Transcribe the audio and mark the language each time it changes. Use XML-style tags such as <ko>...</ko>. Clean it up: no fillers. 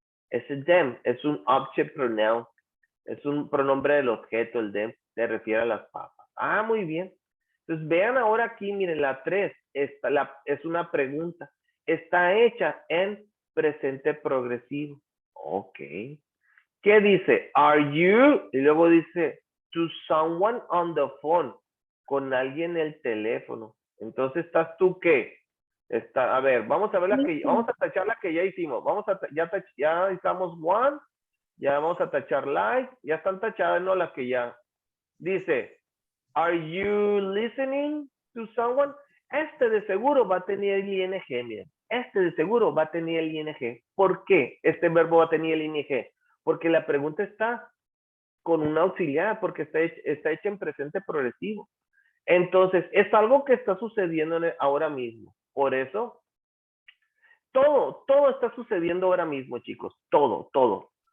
<es>Ese them es un object pronoun. Es un pronombre del objeto, el them. Se refiere a las papas. Muy bien. Entonces vean ahora aquí, miren, la 3 es una pregunta. Está hecha en presente progresivo. Ok. ¿Qué dice?</es> <en>Are you?</en> <es>Y luego dice</es> <en>to someone on the phone.</en> <es>Con alguien en el teléfono. Entonces, ¿estás tú qué? A ver, vamos a ver vamos a tachar la que ya hicimos. Ya estamos one. Ya vamos a tachar like. Ya están tachadas, ¿no? Las que ya. Dice,</es> <en>are you listening to someone?</en> <es>Este de seguro va a tener el ing, miren. Este de seguro va a tener el ing. ¿Por qué este verbo va a tener el ing? Porque la pregunta está con un auxiliar, porque está hecha en presente progresivo. Entonces, es algo que está sucediendo ahora mismo. Por eso, todo está sucediendo ahora mismo, chicos. Todo.</es>